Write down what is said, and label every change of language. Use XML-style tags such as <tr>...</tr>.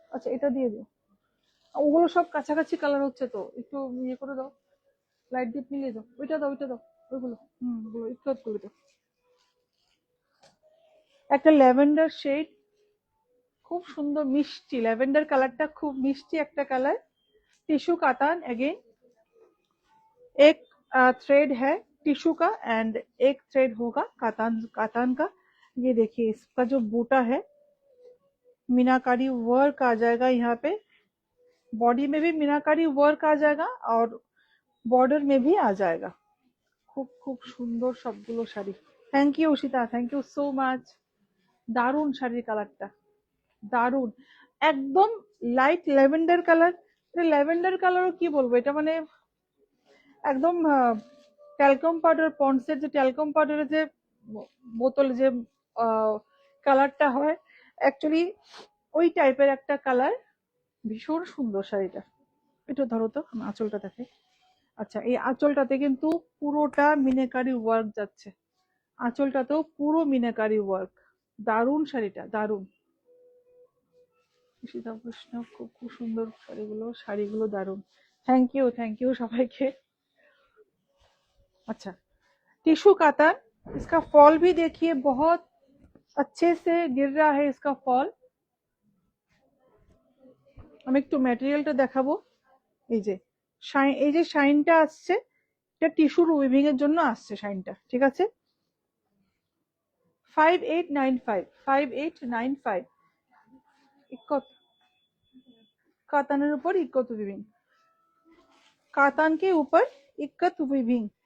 <bn>আচ্ছা এটা দিয়ে দিও, ওগুলো সব কাছাকাছি কালার হচ্ছে তো, একটু ইয়ে করে দাও, লাইট দিয়ে মিলিয়ে দাও, ওইটা দাও, ওইটা দাও, ওইগুলো ওগুলো একটু করে দাও। একটা ল্যাভেন্ডার শেড, খুব সুন্দর মিষ্টি ল্যাভেন্ডার কালারটা, খুব মিষ্টি একটা কালার।</bn> <hi>टिश्यू कातान अगेन, एक थ्रेड है टिश्यू का एंड एक थ्रेड होगा कातान का। ये देखिए इसका जो बूटा है मीनाकारी वर्क आ जाएगा, यहाँ पे बॉडी में भी मीनाकारी वर्क आ जाएगा और बॉर्डर में भी आ जाएगा।</hi> <bn>खूब खूब सुंदर सबगुलो sari.</bn> <en>Thank you Ushita, thank you so much.</en> <bn>दारुण शाড়ির কালারটা, দারুন, একদম লাইট ল্যাভেন্ডার কালার। ল্যাভেন্ডার কালারও কি বলবো, এটা মানে একদম ট্যালকম পাউডার, পন্ডসের যে ট্যালকম পাউডারের যে বোতল যে কালারটা হয়, অ্যাকচুয়ালি ওই টাইপের একটা কালার। ভীষণ সুন্দর শাড়িটা। একটু ধরো তো, আঁচলটা দেখে। আচ্ছা এই আঁচলটাতে কিন্তু পুরোটা মিনাকারি ওয়ার্ক যাচ্ছে, আঁচলটাতেও পুরো মিনাকারি ওয়ার্ক। দারুণ শাড়িটা, দারুণ। ঈশিতা বৈষ্ণব, খুব খুব সুন্দর শাড়িগুলো দারুণ। থ্যাংক ইউ সবাইকে।</bn> <hi>अच्छा टिश्यू कातान, इसका फॉल भी देखिए, बहुत अच्छे से गिर रहा है इसका फॉल।</hi> <bn>আমি একটু ম্যাটেরিয়ালটা দেখাবো। এই যে শাইনটা আসছে, এটা টিস্যুর উইভিং এর জন্য আসছে শাইনটা, ঠিক আছে। 5895, 5895 ইকত কাতানের উপর ইকত উইভিং, কাতান</bn> <hi>কে উপর</hi> <bn>ইকত উইভিং।</bn>